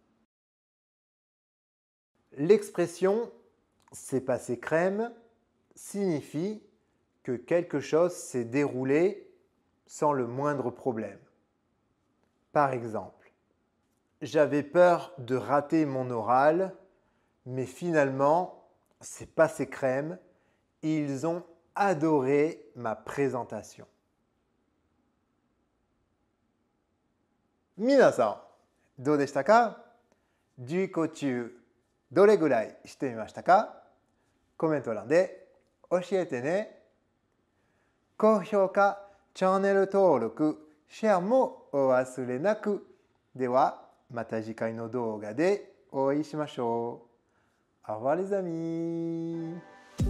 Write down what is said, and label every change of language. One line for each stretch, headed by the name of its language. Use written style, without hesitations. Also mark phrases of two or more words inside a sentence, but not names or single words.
French: L'expression c'est passé crème signifie que quelque chose s'est déroulé sans le moindre problème. Par exemple, j'avais peur de rater mon oral, mais finalement, c'est passé crème. Ils ont adoré ma présentation.
Japanese: 皆さん、どうでしたか？授業中、どれぐらいしてみましたか？コメント欄で教えてね。高評価、チャンネル登録、シェアもお忘れなく。では、また次回の動画でお会いしましょう。
French: Au revoir les amis!